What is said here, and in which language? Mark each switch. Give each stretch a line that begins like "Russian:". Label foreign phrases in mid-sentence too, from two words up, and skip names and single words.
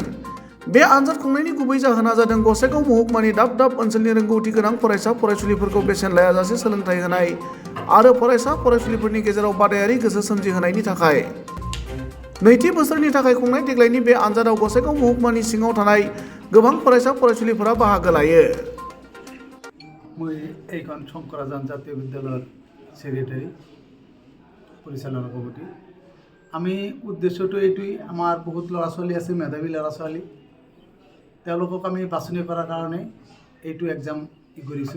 Bodo: बे आनजाद खुंनायनि गुबै जाहोना जादों गसाइगाव महकुमानि दाब दाब ओनसोलनि रोंगौथि गोनां फरायसा फरायसुलिफोरखौ बेसेन लायाजासे सोलोंथाइ होनाय आरो फरायसा फरायसुलिफोरनि गेजेराव बादायारि गोसो सोमजिहोनायनि थाखाय। नैथि बोसोरनि थाखाय खुंनाय देग्लायनि बे आनजादाव गसाइगाव महकुमानि सिङाव थानाय गोबां फरायसा फरायसुलिफोरा बाहागो लायो।
Assamese: মই এইখন শংকৰ আজান জাতীয় বিদ্যালয়ৰ ছেক্ৰেটাৰী পৰিচালনা কমিটি। আমি উদ্দেশ্যটো এইটোৱেই, আমাৰ বহুত ল'ৰা ছোৱালী আছে, মেধাৱী ল'ৰা ছোৱালী, তেওঁলোকক আমি বাছনি কৰাৰ কাৰণে এইটো এক্সাম কৰিছোঁ।